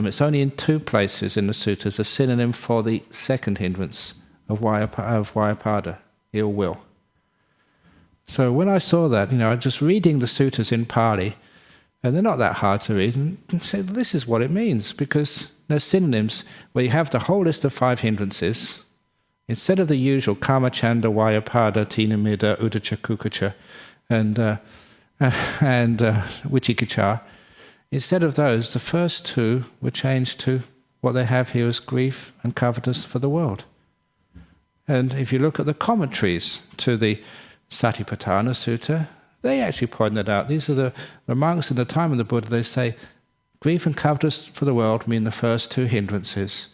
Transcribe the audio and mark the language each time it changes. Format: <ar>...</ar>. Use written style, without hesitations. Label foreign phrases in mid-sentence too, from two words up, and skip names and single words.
<en>It's only in 2 places in the suttas, a synonym for the second hindrance of vyapada, ill will. So when I saw that, just reading the suttas in Pali, and they're not that hard to read, and say, this is what it means, because there's synonyms where you have the whole list of 5 hindrances, instead of the usual</en> <pi>kamachanda, vyapada, tinamida, uddhacca, kukkacca,</pi> <en>and vicikicca, instead of those, the first 2 were changed to what they have here as grief and covetousness for the world. And if you look at the commentaries to the Satipatthana Sutta, they actually pointed out, these are the monks in the time of the Buddha, they say, grief and covetousness for the world mean the first 2 hindrances.</en>